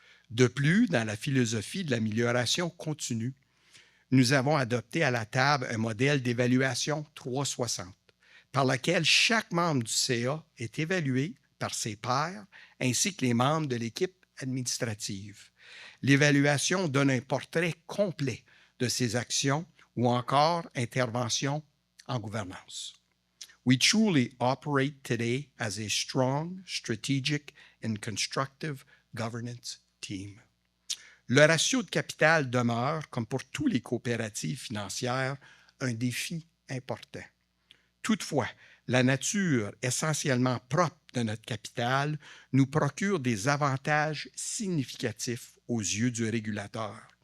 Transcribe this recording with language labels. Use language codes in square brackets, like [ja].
[fr] De plus, dans la philosophie de l'amélioration continue, nous avons adopté à la table un modèle d'évaluation 360, par lequel chaque membre du CA est évalué par ses pairs ainsi que les membres de l'équipe administrative. L'évaluation donne un portrait complet de ses actions ou encore interventions en gouvernance. [en] We truly operate today as a strong, strategic, and constructive governance team. [fr] Le ratio de capital demeure, comme pour tous les coopératives financières, un défi important. Toutefois, la nature essentiellement propre de notre capital nous procure des avantages significatifs aux yeux du régulateur.